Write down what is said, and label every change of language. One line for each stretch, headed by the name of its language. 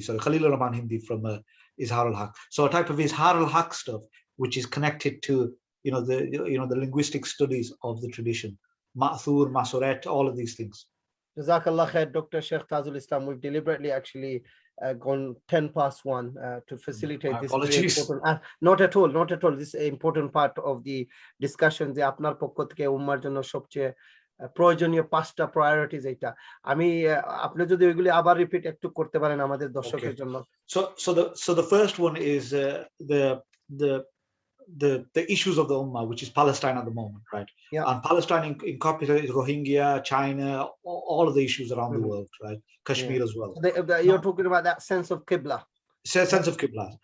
English: Sorry, Khalil Rahman Hindi from Izhar al-Haq. So a type of Izhar al-Haq stuff, which is connected to the linguistic studies of the tradition, Ma'thur, Masuret, all of these things. Jazakallah khair, Dr. Sheikh Tajul Islam. We've deliberately actually gone 10 past 1 to facilitate My this very apologies. important. Not at all, not at all. This is an important part of the discussion.
Bangla: যে আপনার পক্ষ থেকে উম্মার জন্য সবচেয়ে প্রয়োজনীয় 5টা priorities এটা। আমি আপনি যদি ওইগুলি আবার রিপিট একটু করতে পারেন আমাদের দর্শকের জন্য।
English: So the first one is the issues of the Ummah, which is Palestine at the moment, right? Yeah. And Palestine incorporates Rohingya, China, all of the issues around the world, right? Kashmir as well. So you're talking about that sense of Qibla. Sense of Qibla.